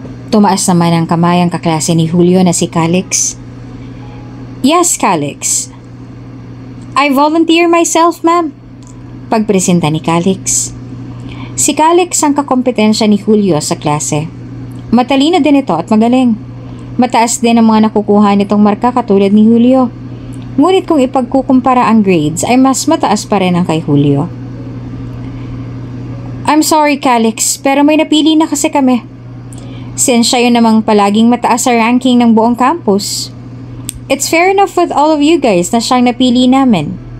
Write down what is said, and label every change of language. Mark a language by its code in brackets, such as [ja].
[tl] Tumaas naman ang kamay ang kaklase ni Julio na si Calix. [en] Yes, Calix. I volunteer myself, ma'am. [tl] Pagpresenta ni Calix. Si Calix ang kakompetensya ni Julio sa klase. Matalino din ito at magaling. Mataas din ang mga nakukuha nitong marka katulad ni Julio. Ngunit kung ipagkukumpara ang grades ay mas mataas pa rin ang kay Julio. [en] I'm sorry, [tl] Calix, pero may napili na kasi kami. Since siya yun namang palaging mataas sa ranking ng buong campus. [en] It's fair enough with all of you guys [tl] na siyang napili namin.